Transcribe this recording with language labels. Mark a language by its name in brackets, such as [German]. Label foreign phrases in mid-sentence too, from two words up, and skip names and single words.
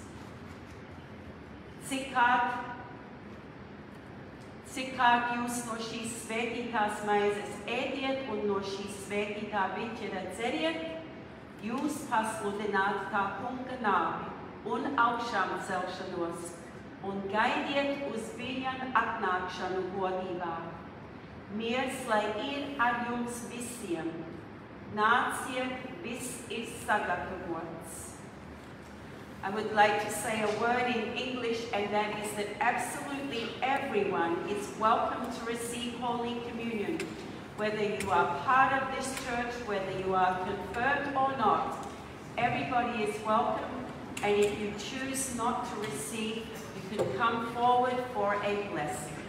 [Latvian] Cik kārt jūs no šīs svētītās maizes ēdiet un no šīs svētītā biķera dzeriet, jūs pasludināt tā kunga nāvi un augšām celšanos un gaidiet uz viņa atnākšanu godībā. Miers lai ir ar jums visiem. Nāciet, viss ir sagatavots. [English] I would like to say a word in English, and that is that absolutely everyone is welcome to receive Holy Communion. Whether you are part of this church, whether you are confirmed or not, everybody is welcome, and if you choose not to receive, you can come forward for a blessing.